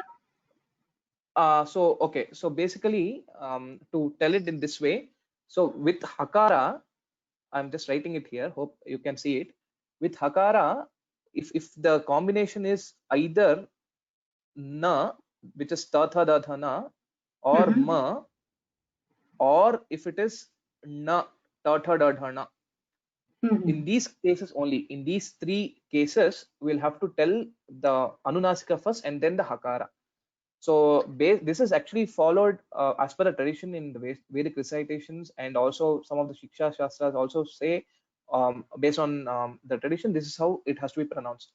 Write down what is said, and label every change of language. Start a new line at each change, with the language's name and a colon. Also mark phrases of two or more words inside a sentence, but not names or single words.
English: So basically, to tell it in this way, so with hakara, I'm just writing it here, hope you can see it. With hakara, if the combination is either na, which is ta tha da tha na, or ma, or if it is na ta tha da tha na. In these cases only, in these three cases, we'll have to tell the Anunasika first and then the hakara. So this is actually followed as per the tradition in the Vedic recitations, and also some of the Shiksha Shastras also say, based on the tradition, this is how it has to be pronounced.